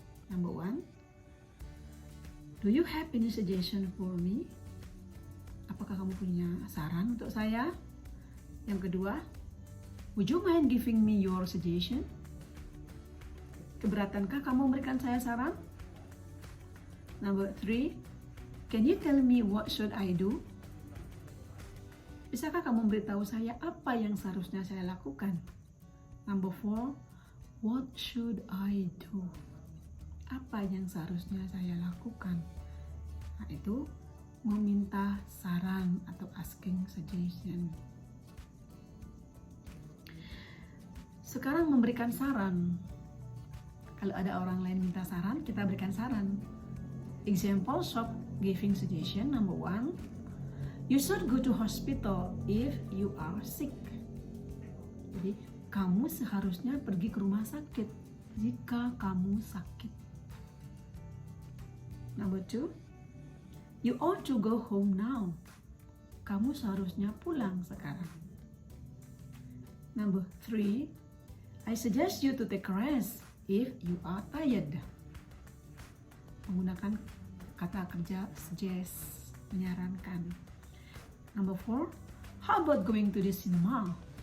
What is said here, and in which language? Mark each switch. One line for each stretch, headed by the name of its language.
English: Number 1, do you have any suggestion for me?
Indonesian: Apakah kamu punya saran untuk saya? Yang kedua,
English: would you mind giving me your suggestion?
Indonesian: Keberatankah kamu memberikan saya saran?
English: Number 3, can you tell me what should I do?
Indonesian: Bisakah kamu memberitahu saya apa yang seharusnya saya lakukan?
English: Number 4, what should I do?
Indonesian: Apa yang seharusnya saya lakukan? Nah, itu meminta saran atau
English: asking suggestion.
Indonesian: Sekarang memberikan saran. Kalau ada orang lain minta saran, kita berikan saran.
English: Example of giving suggestion. Number 1, you should go to hospital if you are sick.
Indonesian: Jadi, kamu seharusnya pergi ke rumah sakit jika kamu sakit.
English: Number 2, you ought to go home now.
Indonesian: Kamu seharusnya pulang sekarang.
English: Number 3, I suggest you to take a rest if you are tired.
Indonesian: Menggunakan kata kerja suggest, menyarankan.
English: Number 4, how about going to the cinema?